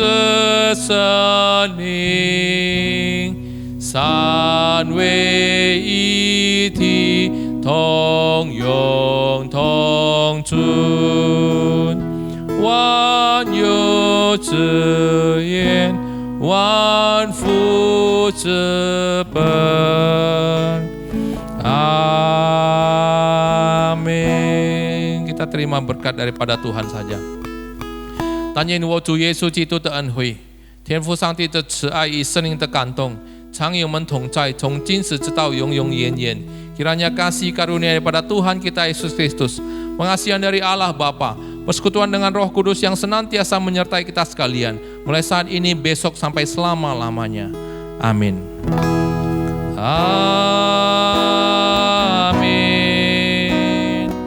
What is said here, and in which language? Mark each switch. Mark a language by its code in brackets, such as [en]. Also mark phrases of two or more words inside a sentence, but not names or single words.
[zh] 圣灵，三位一体，同永同尊，万有之源，万福之本。Amin. [id] Kita terima berkat daripada Tuhan saja. [zh] 但愿我主耶稣基督的恩惠，天父上帝的慈爱与圣灵的感动，常与我们同在，从今时直到永永远远。 [id] Kiranya kasih karunia daripada Tuhan kita Yesus Kristus, pengasihan dari Allah Bapa, persekutuan dengan Roh Kudus yang senantiasa menyertai kita sekalian, mulai saat ini, besok, sampai selama-lamanya. Amin. Amin.